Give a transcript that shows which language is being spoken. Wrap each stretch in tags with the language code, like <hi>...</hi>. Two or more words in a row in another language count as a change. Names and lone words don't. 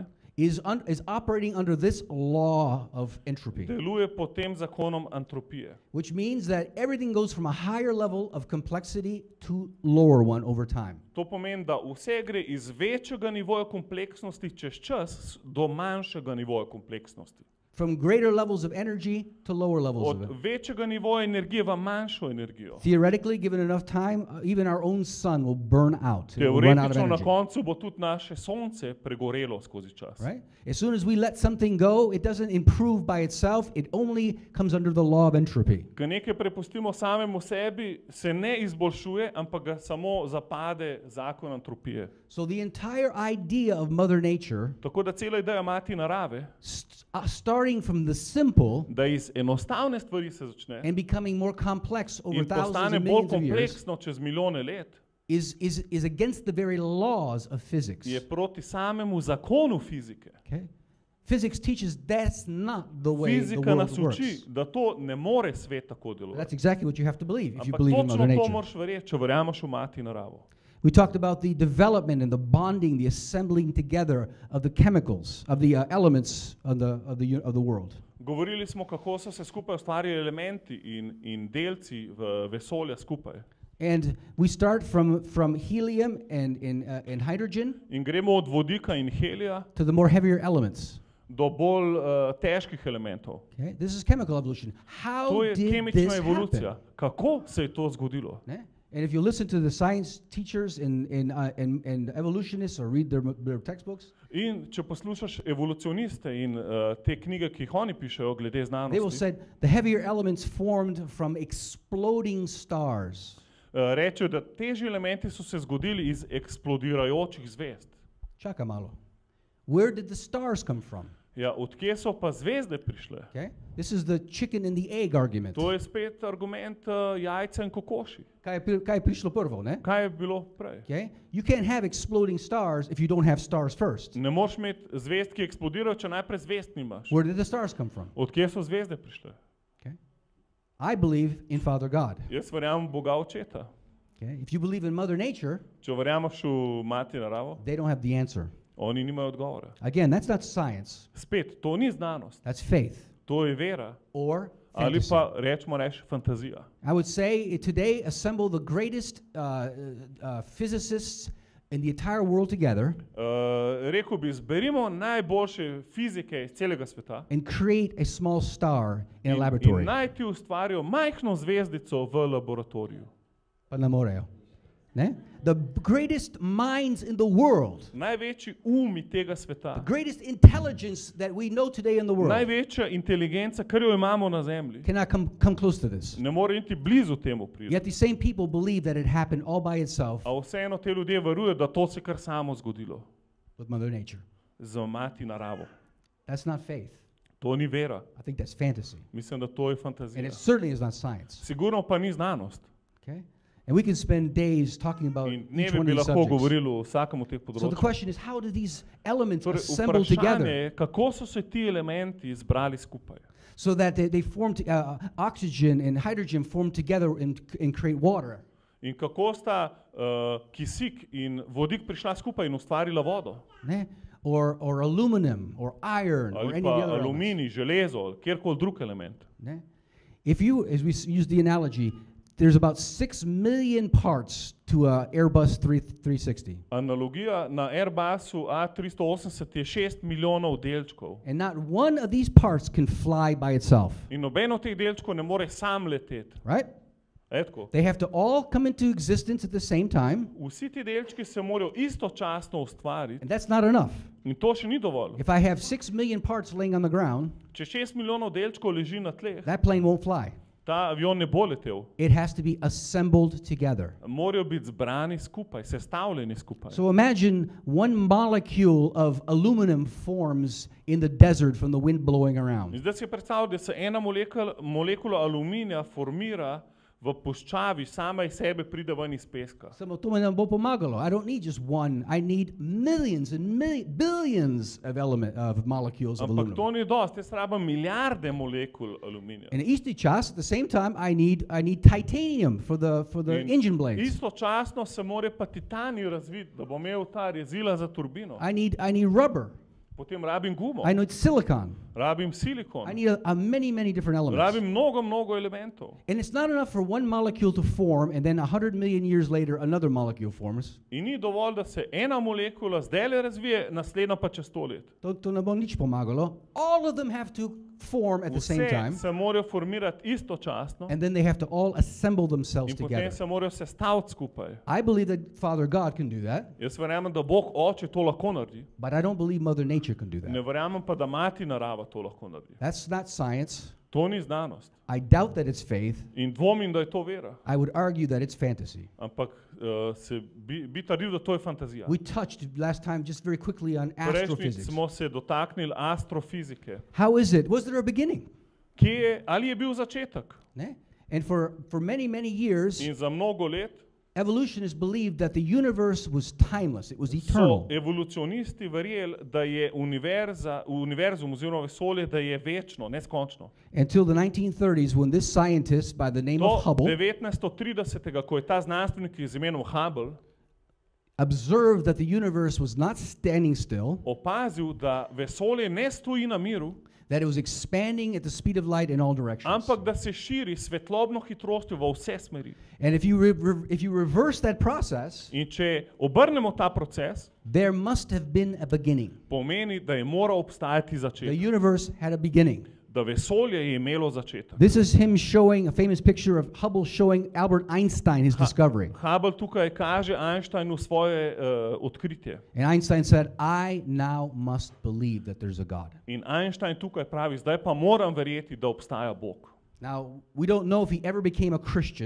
<en>is operating under this law of entropy.</en> <sl>deluje pod tem zakonom antropije.</sl> <en>Which means that everything goes from a higher level of complexity to lower one over time.</en> <sl>To pomeni, da vse gre iz večjega nivoja kompleksnosti čez čas do manjšega nivoja kompleksnosti.</sl> <en>From greater levels of energy to lower levels of it.</en> <sl>Od večjega nivoja energije v manjšo energijo.</sl> <en>Theoretically, given enough time, even our own sun will burn out. It will run out of</en> <sl>Teoretično na</sl> <en>energy.</en> <sl>koncu bo tudi naše sonce pregorelo skozi čas.</sl> <en>Right? As soon as we let something go, it doesn't improve by itself. It only comes under the law of entropy.</en> <sl>Ko nekaj prepustimo samemu sebi, se ne izboljšuje, ampak ga samo zapade zakon antropije.</sl> <en>So the entire idea of Mother Nature,</en> <sl>Tako da cela ideja mati narave,</sl> <en>starting from the simple</en> <sl>da iz enostavne stvari se začne</sl> <en>and becoming more complex over</en> <sl>in</sl> <en>thousands</en> <sl>postane</sl> <en>and</en> <sl>bolj</sl> <en>millions of years,</en> <sl>kompleksno čez milijone let,</sl> <en>is against the very laws of physics.</en> <sl>je proti samemu zakonu fizike.</sl> <en>Okay? Physics teaches that's not the way the</en> <sl>Fizika</sl> <en>world</en> <sl>nas uči,</sl> <en>works.</en> <sl>da to ne more svet tako</sl> <en>That's</en> <sl>delovati.</sl> <en>exactly what you have to believe if you</en> <sl>Ampak</sl> <en>believe in Mother</en> <sl>točno to</sl> <en>Nature.</en> <sl>moraš verjeti, če verjameš v mati naravo.</sl> <en>We talked about the development and the bonding, the assembling together of the chemicals, of the elements of the world.</en> <sl>Govorili smo, kako so se skupaj ustvarili elementi in delci v vesolja skupaj.</sl> <en>And we start from helium and hydrogen</en> <sl>In gremo od vodika in helija</sl> <en>to the more heavier elements.</en> <sl>do bolj težkih elementov.</sl> <en>Okay? This is chemical evolution. How</en> <sl>To je</sl> <en>did</en> <sl>kemična</sl> <en>this</en> <sl>evolucija.</sl> <en>happen?</en> <sl>Kako se je to zgodilo? Ne?</sl> <en>And if you listen to the science teachers and evolutionists or read their textbooks,</en> <sl>In če poslušaš evolucioniste in te knjige, ki jih oni pišejo glede</sl> <en>they will</en> <sl>znanosti,</sl> <en>say the heavier elements formed from exploding stars.</en> <sl>rečejo, da težji elementi so se zgodili iz eksplodirajočih zvezd. Čaka malo.</sl> <en>Where did the stars come from?</en> <sl>Ja, odkje so pa zvezde prišle?</sl> <en>Okay? This is the chicken and the egg argument.</en> <sl>To je spet argument jajca in kokoši. Kaj je prišlo prvo, ne? Kaj je bilo prej?</sl> <en>Okay? You can't have exploding stars if you don't have stars first.</en> <sl>Ne moreš imeti zvezd, ki eksplodirajo, če najprej zvezd nimaš.</sl> <en>Where did the stars come from?</en> <sl>Odkje so zvezde prišle?</sl> <en>Okay? I believe in Father God.</en> <sl>Jaz verjamem v Boga očeta.</sl> <en>Okay? If you believe in Mother Nature,</en> <sl>Če verjameš v mati naravo,</sl> <en>they don't have the answer.</en> <sl>oni nimajo odgovora.</sl> <en>Again, that's not science.</en> <sl>Spet, to ni znanost,</sl> <en>That's faith</en> <sl>to je vera.</sl> <en>or</en> <sl>Ali</sl> <en>fantasy.</en> <sl>pa rečemo fantazija.</sl> <en>I would say today assemble the greatest physicists in the entire world together</en> <sl>Rekel bi, zberimo najboljše fizike iz celega sveta</sl> <en>and create a small star in a</en> <sl>in</sl> <en>laboratory.</en> <sl>naj ti ustvarijo majhno zvezdico v laboratoriju. Pa ne morejo. Ne?</sl> <en>The greatest minds in the world,</en> <sl>Največji umi tega sveta,</sl> <en>the greatest intelligence that we know today in the world</en> <sl>največja inteligenca, kar jo imamo na zemlji,</sl> <en>cannot come close to this.</en> <sl>ne more niti blizu temu priti.</sl> <en>Yet these same people believe that it happened all by itself</en> <sl>A vseeno te ljudje verujejo, da to se kar samo zgodilo</sl> <en>with Mother Nature.</en> <sl>z mati naravo.</sl> <en>That's not faith.</en> <sl>To ni vera.</sl> <en>I think that's fantasy.</en> <sl>Mislim, da to je</sl> <en>And</en> <sl>fantazija.</sl> <en>it certainly is not science.</en> <sl>Sigurno pa ni znanost.</sl> <en>Okay? And we can spend days talking about</en> <sl>In</sl> <en>each</en> <sl>dneve</sl> <en>one</en> <sl>bi</sl> <en>of these</en> <sl>lahko</sl> <en>subjects.</en> <sl>govorili o vsakem od teh</sl> <en>So the</en> <sl>področij.</sl> <en>question is, how do these elements</en> <sl>Torej,</sl> <en>assemble</en> <sl>vprašanje</sl> <en>together</en> <sl>je, kako so se ti elementi zbrali skupaj.</sl> <en>so that they form oxygen and hydrogen form together and create water?</en> <sl>In kako sta kisik in vodik prišla skupaj in ustvarila vodo. Ne?</sl> <en>Or aluminum or iron or</en> <sl>Ali</sl> <en>any</en> <sl>pa</sl> <en>of the other elements.</en> <sl>aluminij, železo, kjerkoli drug element. Ne?</sl> <en>If you, as we use the analogy, there's about 6 million parts to a Airbus 360.</en> <sl>Analogija na Airbusu A380 je 6 milijonov delčkov.</sl> <en>And not one of these parts can fly by itself.</en> <sl>In noben od teh delčkov ne more sam leteti.</sl> <en>Right?</en> <sl>Etko.</sl> <en>They have to all come into existence at the same time,</en> <sl>Vsi ti delčki se morajo istočasno ustvariti</sl> <en>and that's not enough.</en> <sl>in to še ni dovolj.</sl> <en>If I have 6 million parts laying on the ground,</en> <sl>Če 6 milijonov delčkov leži na tleh,</sl> <en>that plane won't fly.</en> <sl>ta avion ne bo letel.</sl> <en>It has to be assembled together.</en> <sl>Morajo biti zbrani skupaj, sestavljeni skupaj.</sl> <en>So imagine one molecule of aluminum forms in the desert from the wind blowing</en> <sl>In</sl> <en>around.</en> <sl>zdaj si predstavljaj, da se ena molekula aluminija formira v puščavi, sama iz sebe pride ven iz peska. Samo to mi ne bo pomagalo.</sl> <en>I don't need just one. I need millions and billions of molecules of</en> <sl>Ampak</sl> <en>aluminum.</en> <sl>to ni dosti, jaz rabim milijarde molekul aluminija. And isti čas,</sl> <en>at the same time, I need titanium for the</en> <sl>In</sl> <en>engine blades.</en> <sl>Istočasno se mora pa titanij razviti, da bo imel ta rezila za turbino.</sl> <en>I need rubber.</en> <sl>Potem rabim gumo,</sl> <en>I need silicon.</en> <sl>rabim silikon,</sl> <en>I need many different elements.</en> <sl>rabim mnogo elementov.</sl> <en>And it's not enough for one molecule to form and then 100 million years later another molecule forms.</en> <sl>In ni dovolj, da se ena molekula zdajle razvije, naslednja pa čez 100 let. To ne bo nič pomagalo.</sl> <en>All of them have to form at the same</en> <sl>Vse</sl> <en>time,</en> <sl>se morajo formirati istočasno</sl> <en>and then they have to all assemble themselves</en> <sl>in potem</sl> <en>together.</en> <sl>se morajo sestaviti skupaj.</sl> <en>I believe that Father God can do that,</en> <sl>Jaz verjamem, da Bog Oče to lahko naredi,</sl> <en>but I don't believe Mother Nature can do</en> <sl>ne</sl> <en>that.</en> <sl>verjamem pa, da Mati narava to lahko naredi.</sl> <en>That's not science.</en> <sl>To ni znanost.</sl> <en>I doubt that it's faith.</en> <sl>In dvomim, da je to vera.</sl> <en>I would argue that it's fantasy.</en> <sl>Ampak bi trdil, da to je fantazija.</sl> <en>We touched last time just very quickly on</en> <sl>Prejšnjič</sl> <en>astrophysics.</en> <sl>smo se dotaknili astrofizike.</sl> <en>How is it? Was there a beginning?</en> <sl>Ali je bil začetek? Ne?</sl> <en>And for many years,</en> <sl>In za mnogo let</sl> <en>evolutionists believed that the universe was timeless. It was so eternal.</en> <sl>evolucionisti verjeli, da je univerzum oziroma vesolje, da je večno, neskončno.</sl> <en>Until the 1930s, when this scientist by the name</en> <sl>Do</sl> <en>of Hubble</en> <sl>1930, ko je ta znanstvenik z imenom Hubble</sl> <en>observed that the universe was not standing still,</en> <sl>opazil, da vesolje ne stoji na miru,</sl> <en>that it was expanding at the speed of light in all directions.</en> <sl>ampak da se širi s svetlobno hitrostjo v vse smeri.</sl> <en>And if you reverse that process,</en> <sl>In če obrnemo ta proces,</sl> <en>there must have been a beginning.</en> <sl>pomeni, da je moral obstajati</sl> <en>The</en> <sl>začetek.</sl> <en>universe had a beginning.</en> <sl>Da vesolje je imelo začetek.</sl> <en>This is him showing a famous picture of Hubble showing Albert Einstein his discovery.</en> <sl>Hubble tukaj kaže Einsteinu svoje odkritje.</sl> <en>And Einstein said, I now must believe that there's a God.</en> <sl>In Einstein tukaj pravi, zdaj pa moram verjeti, da obstaja Bog.</sl> <en>Now, we don't know if he ever became a Christian,</en>